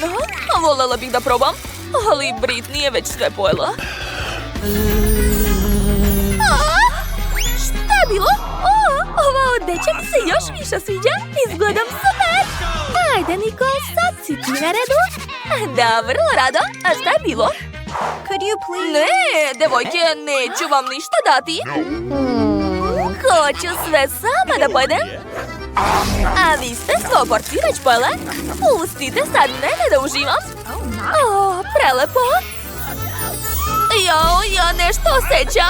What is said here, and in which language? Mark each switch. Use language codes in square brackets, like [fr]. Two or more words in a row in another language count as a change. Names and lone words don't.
[sr] Volela bih da probam, ali Britney je već sve pojela. Šta je bilo? Ova odeća mi se još više sviđa. Izgledam super. Ajde, Nikol, sad si ti na redu. Da, vrlo rado. A šta je bilo? [en] Could you please? [sr] Ne, devojke, neću vam ništa dati. Hoću sve sama da pojedem. A vi ste svoju porciju već pojele? Pustite sad mene da uživam. Prelepo. Ja nešto osjećam.